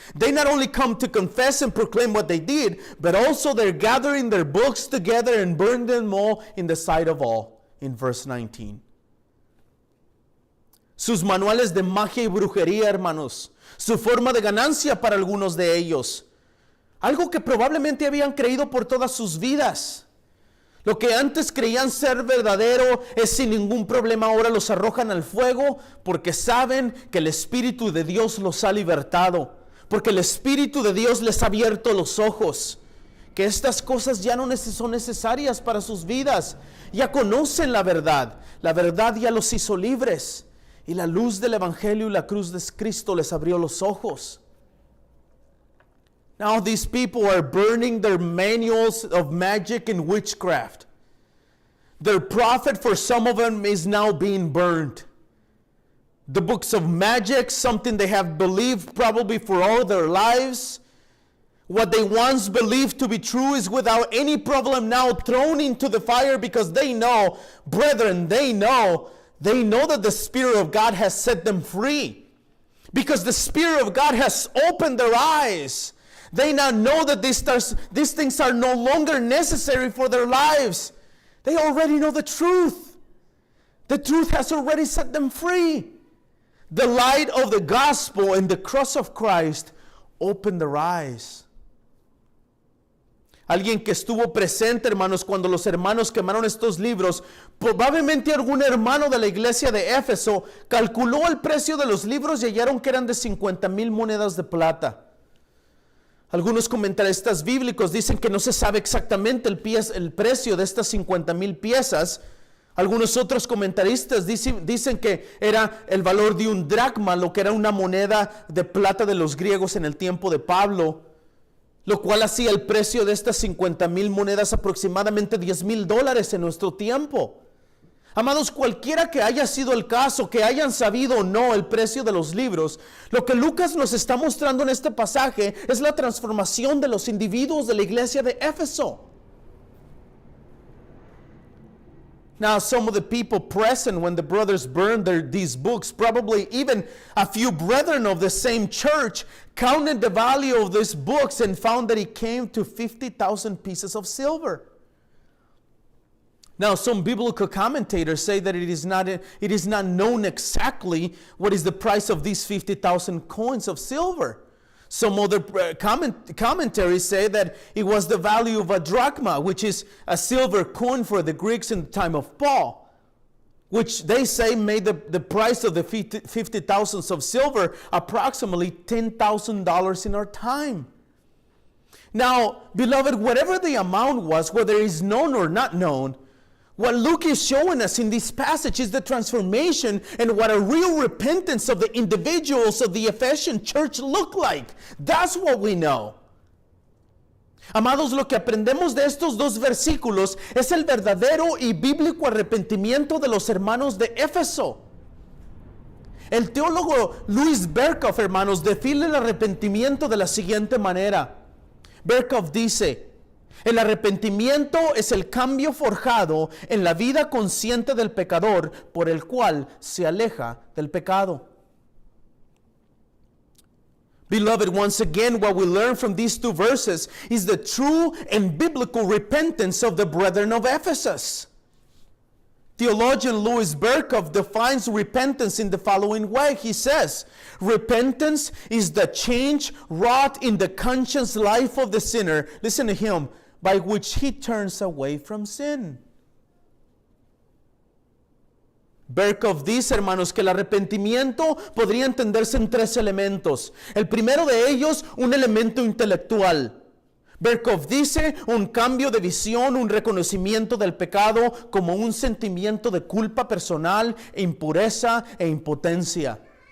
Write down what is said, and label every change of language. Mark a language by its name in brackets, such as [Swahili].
[English] They not only come to confess and proclaim what they did, but also they're gathering their books together and burn them all in the sight of all, in verse 19. [Spanish] Sus manuales de magia y brujería, hermanos. Su forma de ganancia para algunos de ellos. Algo que probablemente habían creído por todas sus vidas. Lo que antes creían ser verdadero es sin ningún problema ahora los arrojan al fuego porque saben que el Espíritu de Dios los ha libertado. Porque el Espíritu de Dios les ha abierto los ojos. Que estas cosas ya no son necesarias para sus vidas. Ya conocen la verdad. La verdad ya los hizo libres. Y la luz del Evangelio y la cruz de Cristo les abrió los ojos. [English] Now these people are burning their manuals of magic and witchcraft. Their prophet for some of them is now being burned. The books of magic, something they have believed probably for all their lives. What they once believed to be true is without any problem now thrown into the fire because they know, brethren, they know that the Spirit of God has set them free. Because the Spirit of God has opened their eyes. They now know that these things are no longer necessary for their lives. They already know the truth. The truth has already set them free. The light of the gospel and the cross of Christ opened their eyes. [Spanish] Alguien que estuvo presente, hermanos, cuando los hermanos quemaron estos libros, probablemente algún hermano de la iglesia de Éfeso calculó el precio de los libros y hallaron que eran de 50,000 monedas de plata. Algunos comentaristas bíblicos dicen que no se sabe exactamente el precio de estas 50,000 piezas. Algunos otros comentaristas dicen que era el valor de un dracma, lo que era una moneda de plata de los griegos en el tiempo de Pablo. Lo cual hacía el precio de estas 50,000 monedas aproximadamente $10,000 en nuestro tiempo. Amados, cualquiera que haya sido el caso, que hayan sabido o no el precio de los libros, lo que Lucas nos está mostrando en este pasaje es la transformación de los individuos de la iglesia de Éfeso. [English] Now, some of the people present when the brothers burned these books, probably even a few brethren of the same church, counted the value of these books and found that it came to 50,000 pieces of silver. Now, some biblical commentators say that it is not known exactly what is the price of these 50,000 coins of silver. Some other commentaries say that it was the value of a drachma, which is a silver coin for the Greeks in the time of Paul, which they say made the price of the 50,000 of silver approximately $10,000 in our time. Now, beloved, whatever the amount was, whether it is known or not known, what Luke is showing us in this passage is the transformation and what a real repentance of the individuals of the Ephesian church look like. That's what we know. [Spanish] Amados, lo que aprendemos de estos dos versículos es el verdadero y bíblico arrepentimiento de los hermanos de Éfeso. El teólogo Louis Berkhof, hermanos, define el arrepentimiento de la siguiente manera. Berkhof dice: el arrepentimiento es el cambio forjado en la vida consciente del pecador por el cual se aleja del pecado. [English] Beloved, once again, what we learn from these two verses is the true and biblical repentance of the brethren of Ephesus. Theologian Louis Berkhof defines repentance in the following way. He says, repentance is the change wrought in the conscious life of the sinner. Listen to him. By which he turns away from sin. [Spanish] Berkhof dice, hermanos, que el arrepentimiento podría entenderse en tres elementos. El primero de ellos, un elemento intelectual. Berkhof dice, un cambio de visión, un reconocimiento del pecado como un sentimiento de culpa personal, impureza e impotencia.